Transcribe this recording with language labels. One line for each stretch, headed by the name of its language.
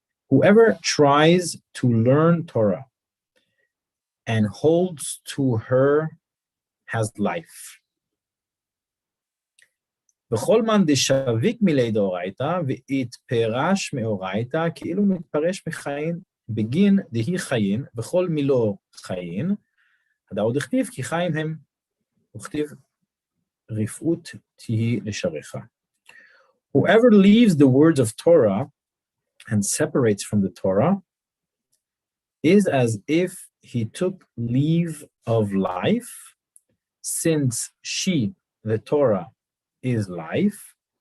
English: Whoever tries to learn Torah and holds to her has life.
Aramaic: וכל מן דשביק מילי דאורייתא ויתפרש מאורייתא כאילו מתפרש מחיין בגין דהי חיין וכל מילו חיין הדאוד הכתיב כי חיים הם וכתיב רפאות תהי לשעריך.
English: Whoever leaves the words of Torah and separates from the Torah is as if he took leave of life, since she, the Torah, is life,